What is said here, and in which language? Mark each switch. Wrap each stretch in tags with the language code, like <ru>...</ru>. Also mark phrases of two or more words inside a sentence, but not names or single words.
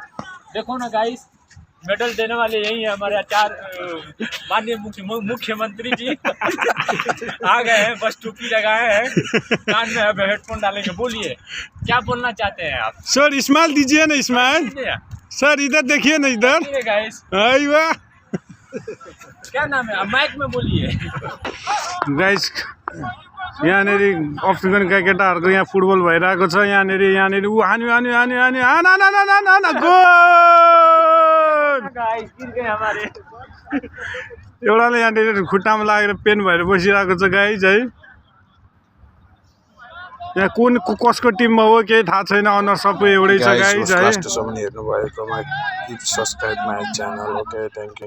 <hi>देखो ना गाइस, मेडल देने वाले यही है हमारे माननीय मुख्यमंत्री जी आ गए हैं, बस टोपी लगाए हैं, कान में अब हेडफोन डालेंगे। बोलिए क्या बोलना चाहते हैं आप? सर इस्माइल दीजिए ना, इस्माइल सर इधर देखिए ना, इधर गाइस वाह। क्या नाम है, अब माइक में बोलिए।</hi> <ne>गाइस यहाँनिर अफ्रिकन केटाहरूको यहाँ फुटबल भइरहेको छ। यहाँनिर ऊ हान्यो हान्यो हान्यो हान्यो हाना ना ना ना ना ना गोल।</ne> <hi>गाइस गिर गए हमारे।</hi> <ne>एउटाले यहाँनिर खुट्टामा लागेर पेन भएर बसिरहेको छ गाइस है। यहाँ कुन कसको टिममा हो केही थाहा छैन, अनुहार सबै एउटै छ गाइस है। लास्टसम्म हेर्नु भएकोमा</ne> <en>subscribe my channel. okay, thank you.</en>